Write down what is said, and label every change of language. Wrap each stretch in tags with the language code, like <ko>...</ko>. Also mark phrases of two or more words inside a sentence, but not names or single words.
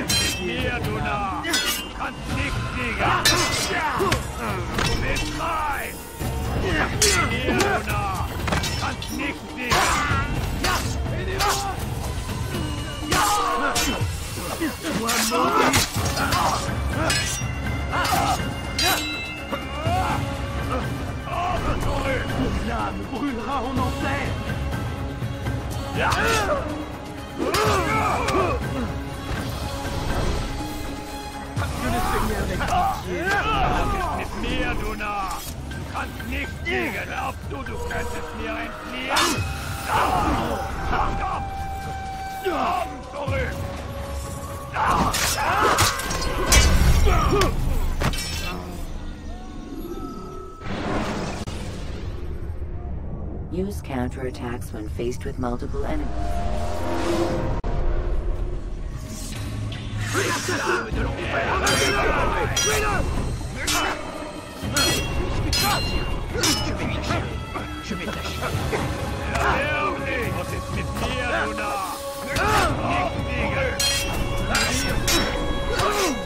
<de>Hier, du Narr. Kannst nicht siegen. Du bist frei. Hier, du Narr. Kannst nicht siegen.</de> <fr>L'âme brûlera en enfer. Je ne fais rien avec pitié.</fr> <de>Mit mir, du Narr. Du kannst nicht siegen. Glaubst du, du könntest mir entfliehen? Zurück!</de> <en>Use counterattacks when faced with multiple enemies.</en> <fr>Je vais t'achever.</fr> <de>Was ist mit mir, du Narr? Nicht siegen!</de>